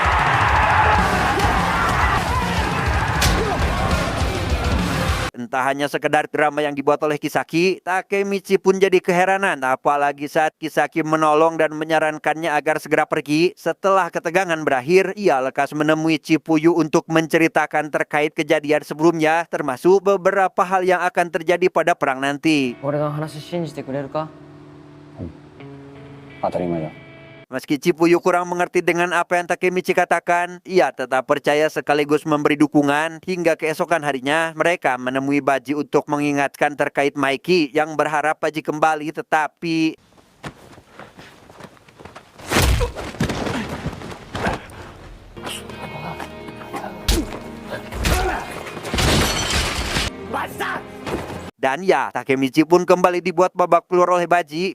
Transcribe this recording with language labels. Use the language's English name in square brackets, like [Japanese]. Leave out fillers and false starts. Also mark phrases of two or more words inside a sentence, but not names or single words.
[Indonesian] Entah hanya sekedar drama yang dibuat oleh Kisaki, Takemichi pun jadi keheranan, apalagi saat Kisaki menolong dan menyarankannya agar segera pergi. Setelah ketegangan berakhir, ia lekas menemui Chifuyu untuk menceritakan terkait kejadian sebelumnya, termasuk beberapa hal yang akan terjadi pada perang nanti. [Japanese] 俺の話信じてくれるか？当たり前だ。 [Indonesian] Meski Chifuyu kurang mengerti dengan apa yang Takemichi katakan, ia tetap percaya sekaligus memberi dukungan. Hingga keesokan harinya, mereka menemui Baji untuk mengingatkan terkait Maiki yang berharap Baji kembali, tetapi... Dan ya, Takemichi pun kembali dibuat babak belur oleh Baji.